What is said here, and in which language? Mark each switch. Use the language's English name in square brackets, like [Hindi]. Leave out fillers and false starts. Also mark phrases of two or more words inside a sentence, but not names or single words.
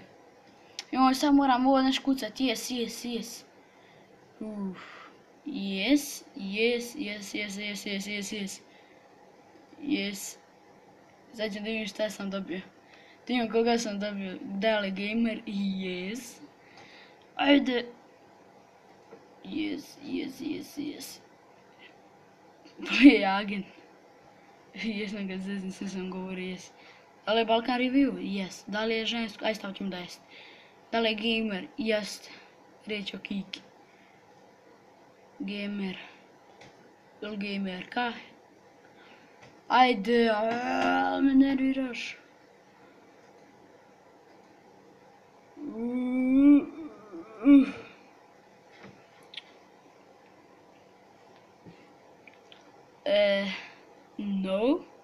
[Bosnian] I ovo sad moram ovo nešto kucati. [English] Yes, yes, yes. Yes, yes, yes, yes, yes, yes, yes, yes. Yes. [Bosnian] Sad ću da vidim šta sam dobio. Da vidim koga sam dobio. Da li gamer? Yes. Ajde. [English] Yes, yes, yes, yes. Play agent. [Bosnian] Jesam ga zezim, sve sam govorio yes. Da li je Balkan review? Yes. Da li je žensko? Aj stavit ćemo da jest. Da li je gamer? Jest. Riječ o Kiki. Gamer. Da li gamerka? Ajde, me nerviraš. No.